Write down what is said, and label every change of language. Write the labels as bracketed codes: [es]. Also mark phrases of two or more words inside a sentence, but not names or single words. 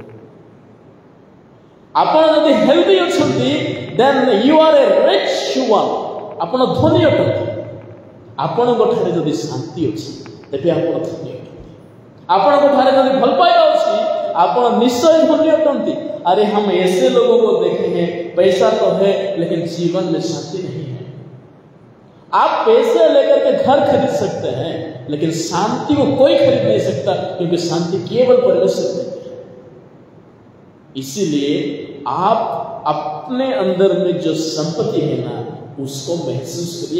[or] ଆପଣ ଯଦି ହେଲ୍ଦି ଅଛନ୍ତି, [en] then you are a rich one, [or] ଆପଣ ଧନୀ ଅଟନ୍ତି। ଆପଣଙ୍କ ଠାରେ ଯଦି ଶାନ୍ତି ଅଛି, ତେବେ ଆପଣ ଧନୀ ଅଟନ୍ତି। ଆପଣଙ୍କ ଠାରେ ଯଦି ଭଲ ପାଇବା ଅଛି, ଆପଣ ନିଶ୍ଚୟ ଧନୀ ଅଟନ୍ତି। [hi] अरे हम ऐसे लोगों को देखे हैं, पैसा तो है लेकिन जीवन में शांति नहीं है। आप पैसे लेकर के घर खरीद सकते हैं, लेकिन शांति को कोई खरीद नहीं सकता, क्योंकि शांति केवल परमेश्वर देते हैं। इसीलिए आप अपने अंदर में जो संपत्ति है ना, उसको महसूस करिए।